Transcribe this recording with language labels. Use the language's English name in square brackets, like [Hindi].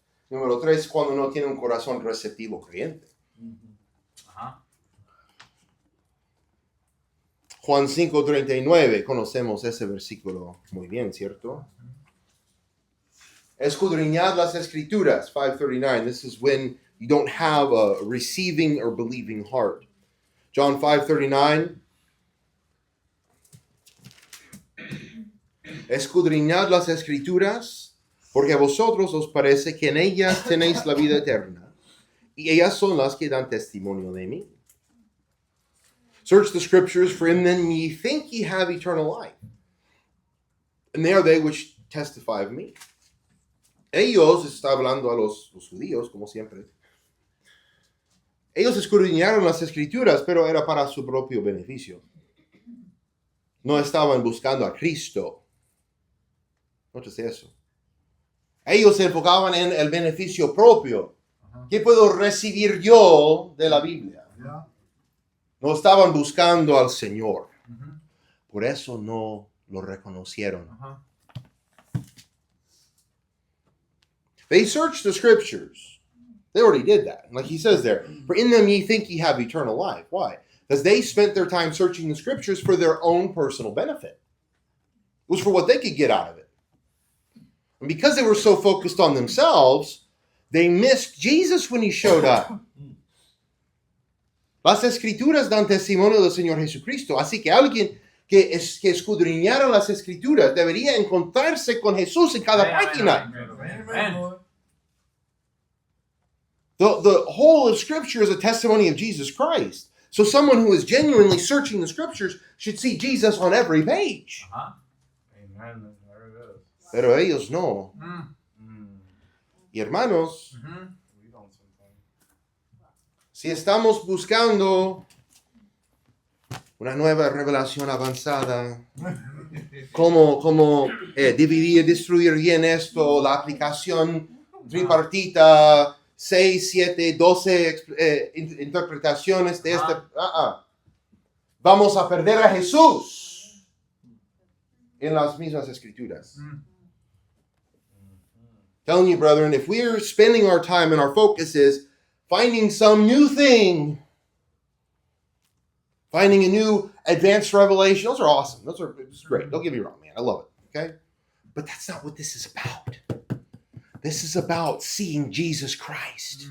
[Spanish] Número 3, cuando uno tiene un corazón receptivo creyente. Juan 5:39, conocemos ese versículo muy bien, ¿cierto? Escudriñad las escrituras, 5:39. [English] This is when you don't have a receiving or believing heart. John 5:39. [Spanish] Escudriñad las escrituras, porque a vosotros os parece que en ellas tenéis la vida eterna, y ellas son las que dan testimonio de mí. [English] Search the scriptures, for in them ye think ye have eternal life. And they are they which testify of me. [Spanish] Ellos, está hablando a los judíos, como siempre. Ellos escudriñaron las escrituras, pero era para su propio beneficio. No estaban buscando a Cristo. Nótese eso. Ellos se enfocaban en el beneficio propio. ¿Qué puedo recibir yo de la Biblia? Ya. No estaban buscando al Señor. Por eso no lo reconocieron. They searched the scriptures. They already did that. Like he says there, for in them ye think ye have eternal life. Why? Because they spent their time searching the scriptures for their own personal benefit. It was for what they could get out of it. And because they were so focused on themselves, they missed Jesus when he showed up. Las escrituras dan testimonio del Señor Jesucristo. Así que alguien que escudriñara las escrituras debería encontrarse con Jesús en cada página. [English] Amen. The whole of Scripture is a testimony of Jesus Christ. So someone who is genuinely searching the Scriptures should see Jesus on every page. Amen. There it is. [Spanish] Pero ellos no. Mm. Y hermanos, [English] We don't sometimes. [Spanish] si estamos buscando una nueva revelación avanzada, cómo dividir, destruir bien esto, la aplicación tripartita, 6, 7, 12 interpretaciones de este. Vamos a perder a Jesús en las mismas escrituras. [English] Telling you, brethren, if we're spending our time and our focus is finding some new thing, finding a new advanced revelation, those are awesome. Those are great. Don't get me wrong, man. I love it. Okay? But that's not what this is about. This is about seeing Jesus Christ.